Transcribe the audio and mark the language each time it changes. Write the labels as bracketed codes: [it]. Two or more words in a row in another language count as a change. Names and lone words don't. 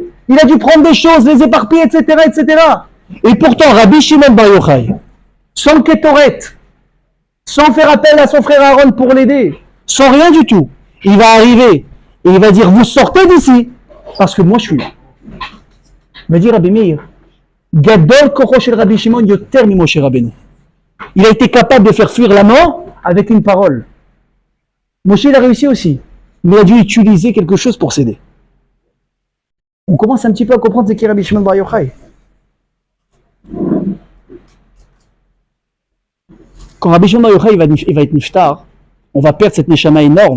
[fr] Il a dû prendre des choses, les éparpiller, etc., etc. Et pourtant, Rabbi Shimon Bar Yochai, sans kétoret, sans faire appel à son frère Aaron pour l'aider, sans rien du tout, il va arriver et il va dire vous sortez d'ici parce que moi je suis là. Il va dire [he] Rabbi Meir, גדול כחו של רבי שמעון יותר ממשה רבינו. [fr] Il a été capable de faire fuir la mort avec une parole. Moshe il a réussi aussi, mais il a dû utiliser quelque chose pour s'aider. On commence un petit peu à comprendre ce qu'est Rabbi Shimon Bar Yochai. Quand Rabbi Shimon Bar Yochai il va être niftar, on va perdre cette neshama énorme.